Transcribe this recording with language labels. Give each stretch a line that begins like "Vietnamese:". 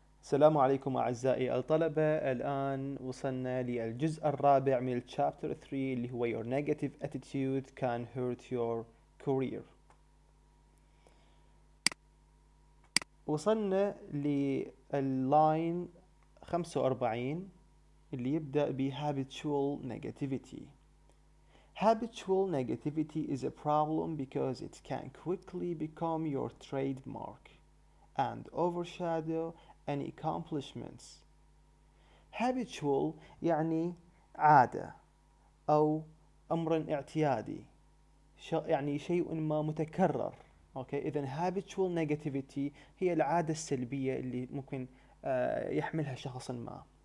Arabic: السلام عليكم أعزائي الطلبة. الآن وصلنا للجزء الرابع من
English: Chapter 3
Arabic: اللي هو
English: Your Negative Attitude Can Hurt Your Career.
Arabic: وصلنا لللاين 45 اللي يبدأ ب
English: Habitual Negativity. Habitual negativity is a problem because it can quickly become your trademark and overshadow any accomplishments.
Arabic: Habitual يعني عادة أو أمر اعتيادي، يعني شيء ما متكرر. أوكي، إذن habitual negativity هي العادة السلبية اللي ممكن يحملها شخص ما.